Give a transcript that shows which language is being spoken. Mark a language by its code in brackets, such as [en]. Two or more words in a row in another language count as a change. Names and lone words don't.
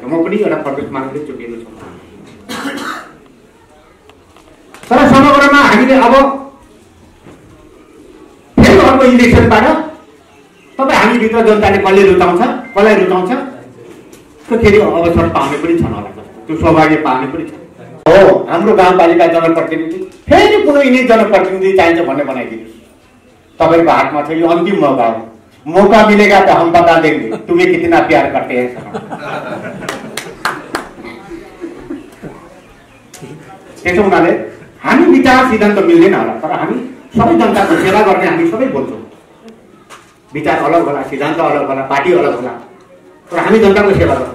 [ne] म पनि एउटा प्रदेश मानिसले चुकेको छु, तर समग्रमा हामीले अब फेरि अर्को इलेक्सनबाट तपाईँ हामीभित्र जनताले कसले रुचाउँछ कसलाई रुचाउँछ त्यो फेरि अवसर पाउने पनि छन् होला, त्यो सौभाग्य पाउने पनि छ। हो हाम्रो गाउँपालिका जनप्रतिनिधि फेरि कुनै यिनै जनप्रतिनिधि चाहिन्छ भन्ने बनाइदिनुहोस्। तपाईँको हातमा छ, यो अन्तिम मौका हो। [hi] मौका मिलेगा तो हम बता देंगे तुम्हें कितना प्यार करते हैं। [ne] त्यसो हुनाले हामी विचार सिद्धान्त मिल्दैन होला, तर हामी सबै जनताको सेवा गर्ने हामी सबै बोल्छौँ। विचार अलग होला, सिद्धान्त अलग होला, पार्टी अलग होला, तर हामी जनताको सेवा गर्छौँ।